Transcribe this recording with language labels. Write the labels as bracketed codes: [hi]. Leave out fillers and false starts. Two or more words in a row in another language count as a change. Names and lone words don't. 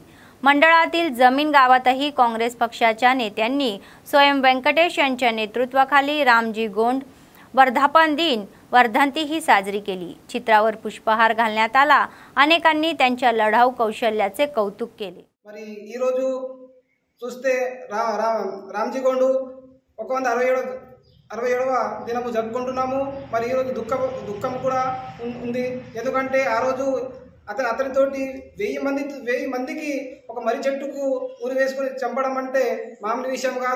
[mr] मंडळातील जमीन गावातही काँग्रेस पक्षाच्या नेत्यांनी स्वयं व्यंकटेश यांच्या नेतृत्वाखाली रामजी गोंड वर्धापन दिन वर्धंती ही साजरी केली। चित्रावर पुष्पहार घालण्यात आला। अनेकांनी त्यांच्या लढाऊ कौशल्याचे कौतुक केले। [te] మరి ఈ రోజు చూస్తే రామ్జీ గోండ్ 167వ దినము జరుపుకుంటున్నాము। మరి ఈ రోజు దుఃఖం కూడా ఉంది। ఎందుకంటే ఆ రోజు అతనితోటి 1000 మందికి ఒక మర్రి చెట్టుకు ఉరి వేసుకొని చంపడం అంటే మామూలు విషయం కాదు।